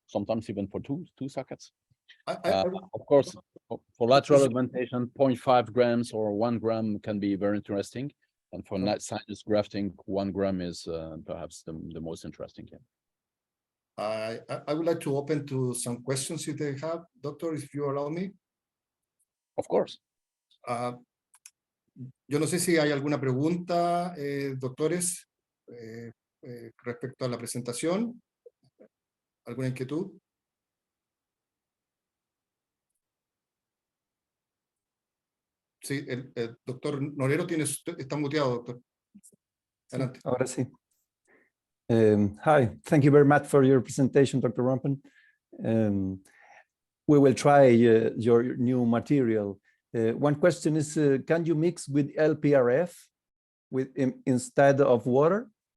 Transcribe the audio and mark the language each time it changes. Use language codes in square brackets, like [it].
[en] Sometimes even for two sockets. Of course, for lateral augmentation, 0.5 grams or 1 gram can be very interesting. And for sinus grafting, 1 gram is perhaps the most interesting. I would like to open to some questions if they have, doctor, if you allow me. Of course. [es] Yo no sé si hay alguna pregunta, doctores, respecto a la presentación. ¿Alguna inquietud? Sí, el doctor Norero está muteado, doctor. Adelante. Ahora sí. [en] Hi, thank you very much for your presentation, Dr. Rompen. We will try your new material. One question is, can you mix with LPRF instead of water?